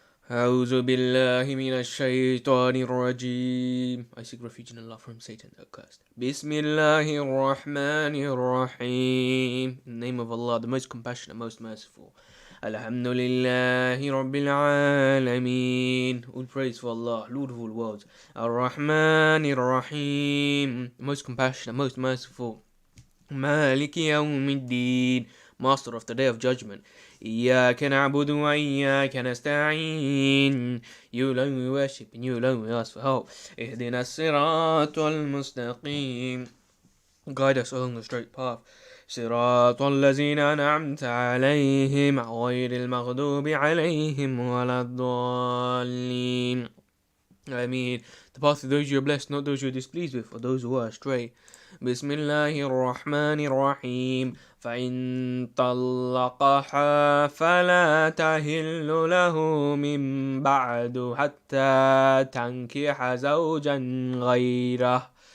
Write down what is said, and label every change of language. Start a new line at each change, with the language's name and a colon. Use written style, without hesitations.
Arabic: أعوذ بالله من الشيطان الرجيم.
English: I seek refuge in Allah from Satan the accursed.
Arabic: بسم الله الرحمن الرحيم.
English: In the name of Allah, the most compassionate, most merciful.
Arabic: الحمد لله رب العالمين.
English: All praise for Allah, Lord of all worlds.
Arabic: الرحمن الرحيم.
English: Most compassionate, most merciful.
Arabic: مالك يوم الدين.
English: Master of the day of judgment.
Arabic: إياك نعبد وإياك نستعين.
English: You alone we worship and you alone we ask for help.
Arabic: اهدنا الصراط المستقيم.
English: Guide us along the straight path.
Arabic: صراط الذين أنعمت عليهم غير المغضوب عليهم ولا الضالين.
English: I mean, the path of those you are blessed, not those you are displeased with, or those who are astray.
Arabic: بسم الله الرحمن الرحيم. فإن طلقها فلا تحل له من بعد حتى تنكح زوجا غيره.